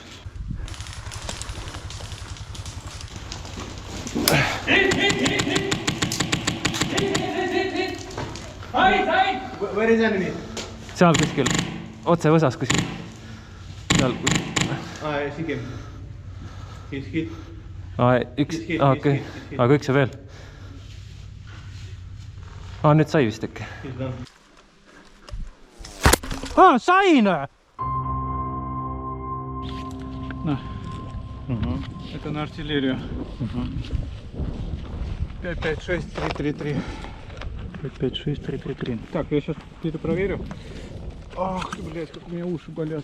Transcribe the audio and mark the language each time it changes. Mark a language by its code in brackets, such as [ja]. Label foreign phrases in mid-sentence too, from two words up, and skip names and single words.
[et] seal kuskil, otse võsas kuskil. seal üks, okei, aga üks on veel. Nüüd sai vist äkki. Sain! [ru] Это на артиллерию. 556-333. 556-333. Так, я сейчас где-то проверю. Ах ты, блядь, как у меня уши болят.